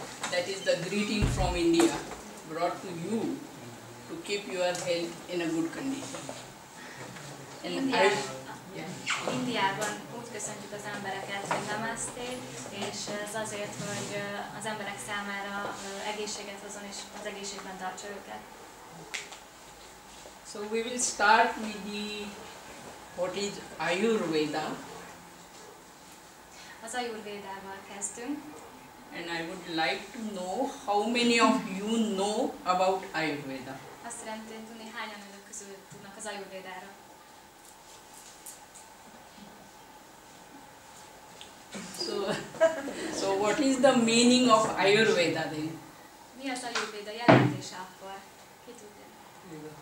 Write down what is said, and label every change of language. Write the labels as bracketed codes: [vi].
[en] That is the greeting from India brought to you to keep your health in a good condition. And [hu] Indiában úgy köszöntjük az embereket, hogy namaste, és ez azért, hogy az emberek számára egészséget hozzon és az egészségben tartsa őket. [en] So we will start with what is Ajurveda. [hu] Az Ajurvédával kezdünk. [en] And I would like to know how many of you know about Ayurveda. [hu] Azt szeretném tudni, hányan önök közül tudnak az Ajurvédára. [en] So what is the meaning of Ayurveda then? [hu] Mi az Ajurvéda jelentése akkor? Ki tudja?